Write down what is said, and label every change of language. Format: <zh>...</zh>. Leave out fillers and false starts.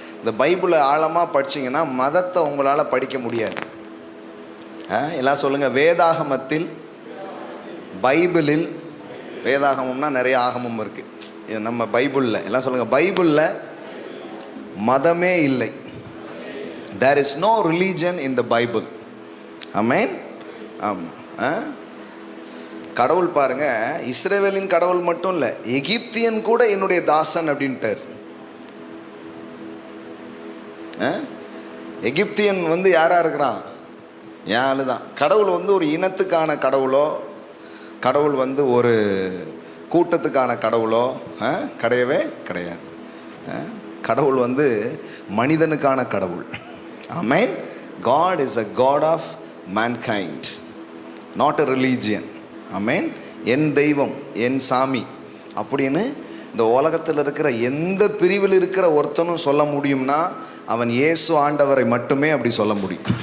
<ta>இந்த பைபிளை ஆழமாக படிச்சிங்கன்னா மதத்தை உங்களால் படிக்க முடியாது. எல்லாம் சொல்லுங்க, வேதாகமத்தில், பைபிளில், வேதாகமம்னா நிறைய ஆகமம் இருக்கு, இது நம்ம பைபிளில் எல்லாம் சொல்லுங்க, பைபிளில் மதமே இல்லை.</ta> <en>There is no religion in the Bible.</en> <ta>ஆமென். ஆமாம். கடவுள் பாருங்க, இஸ்ரவேலின் கடவுள் மட்டும் இல்லை, எகிப்தியன் கூட என்னுடைய தாசன் அப்படின்ட்டார். எகிப்தியன் யாரா இருக்கிறான்? என் ஆளு தான். கடவுள் ஒரு இனத்துக்கான கடவுளோ, கடவுள் ஒரு கூட்டத்துக்கான கடவுளோ கிடையவே கிடையாது. கடவுள் மனிதனுக்கான கடவுள். ஆமென்.</ta> <en>God is a God of mankind, not a religion.</en> <ta>ஆமென். என் தெய்வம், என் சாமி அப்படின்னு இந்த உலகத்தில் இருக்கிற எந்த பிரிவில் இருக்கிற ஒருத்தனும் சொல்ல முடியும்னா அவன் இயேசு ஆண்டவரை மட்டுமே அப்படி சொல்ல முடியும்.</ta>